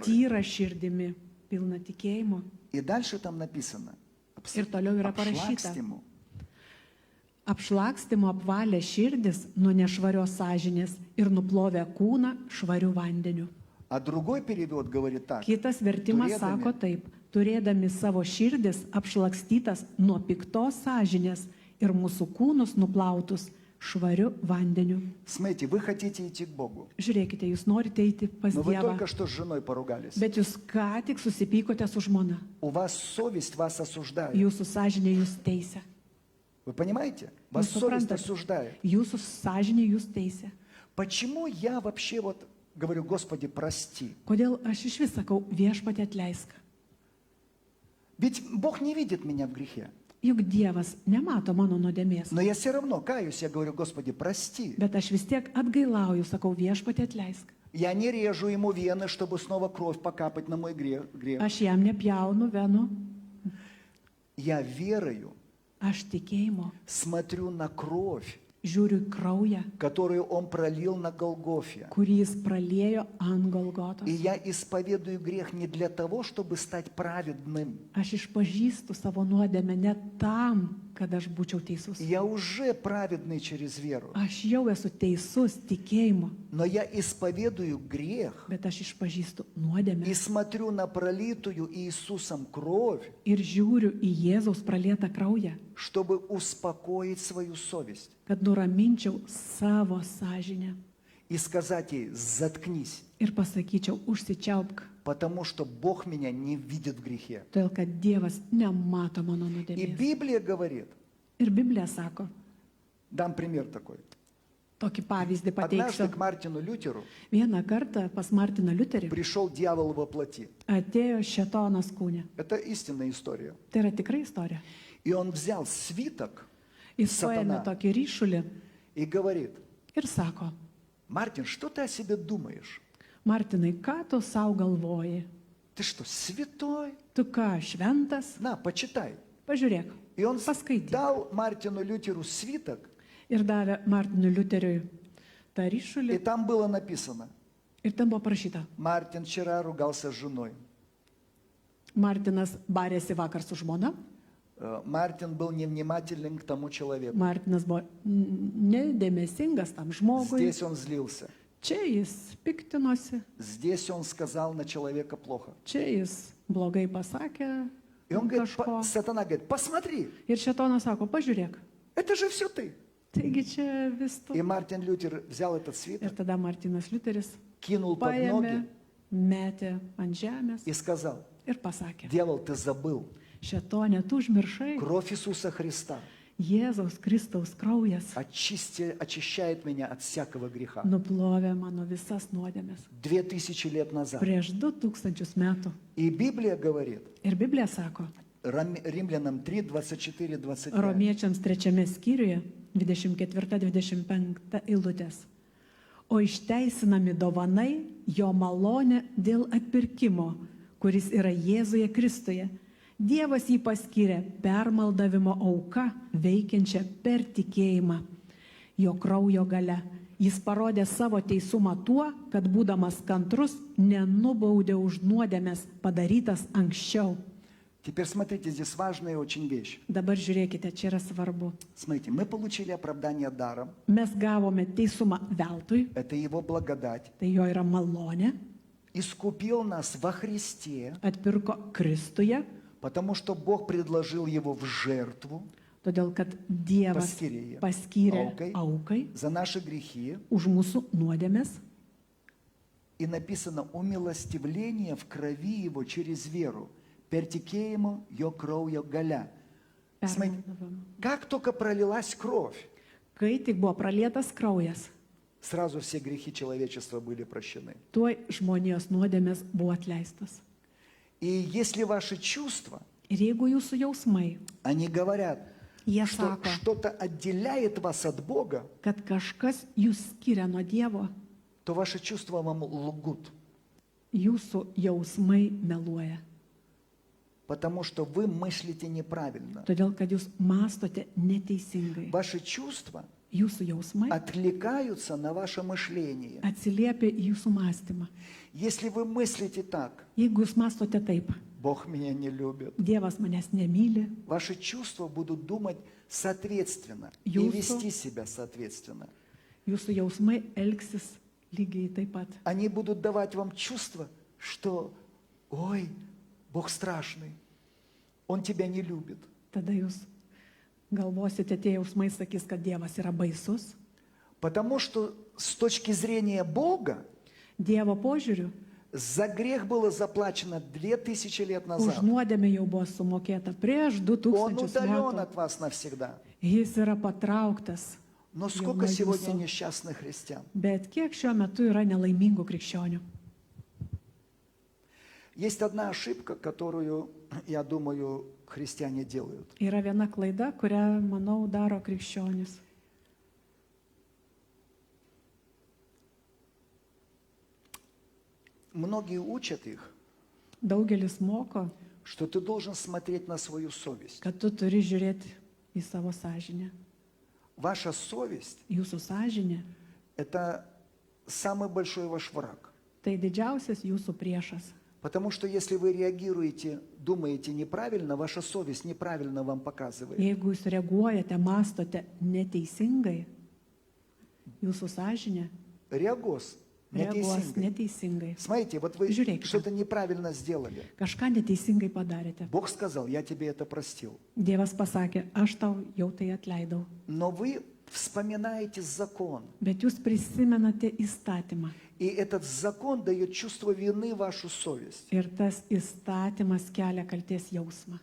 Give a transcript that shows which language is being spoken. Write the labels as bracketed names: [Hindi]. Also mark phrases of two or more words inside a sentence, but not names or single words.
[Lithuanian] tyra širdimi, pilna tikėjimu. [Russian] И дальше там написано, [Lithuanian] Ir toliau yra parašyta. обшлагстиму, Apšlakstimo apvalę širdis nuo nešvarios sąžinės ir nuplovę kūną švarių vandeniu. [Russian] а другой перевод говорит так, [Lithuanian] Kitas vertimas turėdami- sako taip, turėdami savo širdis apšlakstytas nuo piktos sąžinės ir mūsų kūnus nuplautus švariu vandeniu. [Russian] Смотрите, вы хотите идти к Богу, [Lithuanian] Žiūrėkite, jūs norite eiti pas [Russian] но вы [Lithuanian] Dievą, [Russian] только что с женой поругались. [Lithuanian] bet jūs ką tik susipykote su žmona. [Russian] У вас совесть вас осуждает. [Lithuanian] Jūsų sąžinė jūs teisia. [Russian] Вы понимаете? Вас Вы совесть [Lithuanian] suprantate? [Russian] осуждает. [Lithuanian] Jūsų sąžinė jūs teisia. [Russian] Почему я вообще вот говорю, Господи, прости? [Lithuanian] Kodėl aš iš vis sakau, viešpatie atleisk? [Russian] Ведь Бог не видит меня в грехе. [Lithuanian] Juk Dievas nemato mano nuodėmės. [Russian] Но я все равно каюсь, я говорю, Господи, прости. [Lithuanian] Bet aš vis tiek atgailauju, sakau, viešpatie atleisk. [Russian] Я не режу ему вены, чтобы снова кровь покапать на мой грех. [Lithuanian] Aš jam nepjaunu venų, [Russian] Я верою [Lithuanian] aš tikėjimo [Russian] смотрю на кровь, [Lithuanian] žiūriu į kraują, [Russian] которую Он пролил на Голгофе. [Lithuanian] kurį jis praliejo ant Golgotos. [Russian] И я исповедую грех не для того, чтобы стать праведным. [Lithuanian] Aš išpažįstu savo nuodėmę ne tam, kad aš būčiau teisus. [Russian] Я уже праведный через веру. [Lithuanian] Aš jau esu teisus tikėjimu, [Russian] Но я исповедую грех [Lithuanian] bet aš išpažįstu nuodėmę [Russian] и смотрю на пролитую Иисусом кровь, [Lithuanian] ir žiūriu į Jėzaus pralietą kraują, [Russian] чтобы успокоить свою совесть [Lithuanian] kad nuraminčiau savo sąžinę [Russian] и сказать ей, заткнись, [Lithuanian] ir pasakyčiau, užsičiaupk, [Russian] потому что Бог меня не видит в грехе. [Lithuanian] todėl kad Dievas nemato mano [Russian] И [Lithuanian] nuodėmės. [Russian] Библия говорит, [Lithuanian] Ir Biblija sako, [Russian] дам пример такой. [Lithuanian] tokį pavyzdį [Russian] Однажды [Lithuanian] pateiksiu. [Russian] к Мартину Лютеру [Lithuanian] Vieną kartą pas Martiną Liuterį [Russian] пришел дьявол во плоти. [Lithuanian] atėjo šėtonas kūne. [Russian] Это истинная история. [Lithuanian] Tai yra tikra istorija. [Russian] И он взял свиток [Lithuanian] Jis Satana. paėmė tokį ryšulį [Russian] и говорит, [Lithuanian] ir sako, [Russian] Мартин, что ты о себе думаешь? [Lithuanian] Martinai, ką tu savo galvoji? [Russian] Ты что, святой? [Lithuanian] Tu ką, šventas? [Russian] На, почитай. [Lithuanian] Pažiūrėk. [Russian] И он [Lithuanian] Paskaityk. [Russian] дал Мартину Лютеру свиток, [Lithuanian] Ir davė Martinui Liuteriui tą [Russian] и [Lithuanian] ryšulį. [Russian] там было написано, [Lithuanian] Ir ten buvo parašyta, [Russian] Мартин вчера ругался с женой. [Lithuanian] Martinas barėsi vakar su žmona, [Russian] Мартин был невнимателен к тому человеку. [Lithuanian] Martinas buvo nedėmesingas tam žmogui. [Russian] Здесь он злился. [Lithuanian] Čia jis piktinosi, [Russian] Здесь он сказал на человека плохо. [Lithuanian] čia jis blogai pasakė [Russian] И он говорит, [Lithuanian] kažko. [Russian] сатана говорит, посмотри, [Lithuanian] Ir šėtonas sako, pažiūrėk, [Russian] это же все ты. [Lithuanian] taigi čia vis tu. [Russian] И Мартин Лютер взял этот [Lithuanian] Ir [Russian] свиток, [Lithuanian] tada Martinas Liuteris [Russian] кинул под [Lithuanian] paėmė, [Russian] ноги [Lithuanian] metė ant žemės [Russian] и сказал, [Lithuanian] ir pasakė, [Russian] дьявол, ты забыл, [Lithuanian] šėtonė, tu užmiršai, [Russian] кровь Иисуса Христа [Lithuanian] Jėzaus Kristaus kraujas [Russian] очищает меня от всякого греха. [Lithuanian] nuplovė mano visas nuodėmes [Russian] 2000 лет назад. [Lithuanian] prieš 2000 metų. [Russian] И Библия говорит, [Lithuanian] Ir Biblija sako, [Russian] Римлянам 3, 24, 25. [Lithuanian] Romiečiams 3 skyriuje 24-25 eilutės. O išteisinami dovanai jo malonė dėl atpirkimo, kuris yra Jėzuje Kristuje. Dievas jį paskyrė permaldavimo auka, veikiančią per tikėjimą. Jo kraujo gale jis parodė savo teisumą tuo, kad būdamas kantrus nenubaudė už nuodėmės padarytas anksčiau. [Russian] Теперь смотрите, здесь важная очень вещь. [Lithuanian] Dabar žiūrėkite, čia yra svarbu. [Russian] Смотрите, мы получили оправдание даром. [Lithuanian] Mes gavome teisumą veltui, [Russian] Это Его благодать. [Lithuanian] tai jo yra malonė, [Russian] Искупил нас во Христе, [Lithuanian] atpirko Kristuje, [Russian] потому что Бог предложил Его в жертву [Lithuanian] todėl kad Dievas Paskyrė jį paskyrė aukai [Russian] за наши грехи. [Lithuanian] už mūsų nuodėmės. [Russian] И написано умилостивление в крови Его через веру. Пертикеему ее кровью галя. Смотрите, как только пролилась кровь, [Lithuanian] Kai tik buvo pralietas kraujas, [Russian] сразу все грехи человечества были прощены. [Lithuanian] tuoj žmonijos nuodėmės buvo atleistos. [Russian] И если ваши чувства, [Lithuanian] Ir jeigu jūsų jausmai, [Russian] они говорят, [Lithuanian] jie [Russian] что [Lithuanian] sako, [Russian] что-то отделяет вас от Бога, [Lithuanian] kad kažkas jūs skiria nuo Dievo, [Russian] то ваши чувства вам лгут. [Lithuanian] jūsų jausmai meluoja. [Russian] Потому что вы мыслите неправильно. [Lithuanian] Todėl, kad jūs mastote neteisingai. [Russian] Ваши чувства [Lithuanian] Jūsų jausmai [Russian] отвлекаются на ваше мышление. [Lithuanian] atsiliepia į jūsų mąstymą. [Russian] Если вы мыслите так, [Lithuanian] Jeigu jūs mastote taip, [Russian] Бог меня не любит, [Lithuanian] Dievas manęs nemyli, [Russian] ваши чувства будут думать соответственно и [Lithuanian] Jūsų- [Russian] вести себя соответственно. [Lithuanian] jūsų jausmai elgsis lygiai taip pat. [Russian] Они будут давать вам чувство, что, ой, Бог страшный, Он тебя не любит. [Lithuanian] Tada jūs galvosite, tie jausmai sakys, kad Dievas yra baisus. [Russian] Потому что с точки зрения Бога [Lithuanian] Dievo požiūriu, [Russian] за грех было заплачено 2000 лет [Lithuanian] už [Russian] назад. [Lithuanian] nuodėmę jau buvo sumokėta prieš [Russian] Он [Lithuanian] 2000 [Russian] удален [Lithuanian] metų. [Russian] от вас навсегда. [Lithuanian] Jis yra patrauktas. [Russian] Но сколько [Lithuanian] nuo [Russian] сегодня [Lithuanian] jūsų. [Russian] несчастных христиан? [Lithuanian] Bet kiek šiuo metu yra nelaimingų krikščionių? [Russian] Есть одна ошибка, которую, я думаю, христиане делают. [Lithuanian] Yra viena klaida, kurią, manau, daro krikščionis. [Russian] Многие учат их, [Lithuanian] Daugelis moko, [Russian] что ты должен смотреть на свою совесть. [Lithuanian] kad tu turi žiūrėti į savo sąžinę. [Russian] Ваша совесть [Lithuanian] Jūsų sąžinė – [Russian] это самый большой ваш враг. [Lithuanian] tai didžiausias jūsų priešas. [Russian] Потому что если вы реагируете, думаете неправильно, ваша совесть неправильно вам показывает. [Lithuanian] Jeigu jūs reaguojate, mastote neteisingai, jūsų sąžinė Реагоз reaguos neteisingai. neteisingai. [Russian] Смотрите, вот вы [Lithuanian] Žiūrėkite. [Russian] что-то неправильно сделали. [Lithuanian] Kažką neteisingai padarėte. [Russian] Бог сказал, я тебе это простил. [Lithuanian] Dievas pasakė, aš tau jau tai atleidau. [Russian] Но вы вспоминаете закон. [Lithuanian] Bet jūs prisimenate įstatymą. [Russian] И этот закон дает чувство вины в вашу совесть. [Lithuanian] Ir tas įstatymas kelia kalties jausmą.